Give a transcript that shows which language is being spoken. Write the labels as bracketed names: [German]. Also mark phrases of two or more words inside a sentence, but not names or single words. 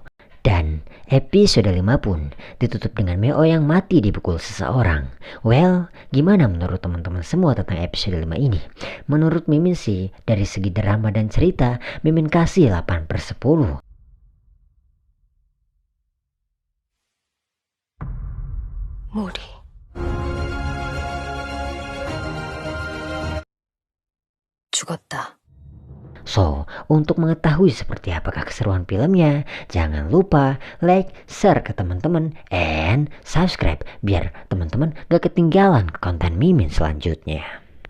[Indonesian] Dan episode 5 pun ditutup dengan Meo yang mati dipukul seseorang. Well, gimana menurut teman-teman semua tentang episode 5 ini? Menurut Mimin sih, dari segi drama dan cerita, Mimin kasih 8/10. [Korean] 모리. 죽었다. [Indonesian] So, untuk mengetahui seperti apakah keseruan filmnya, jangan lupa [English] like, share [Indonesian] ke teman-teman, [English] and subscribe [Indonesian] biar teman-teman gak ketinggalan konten Mimin selanjutnya.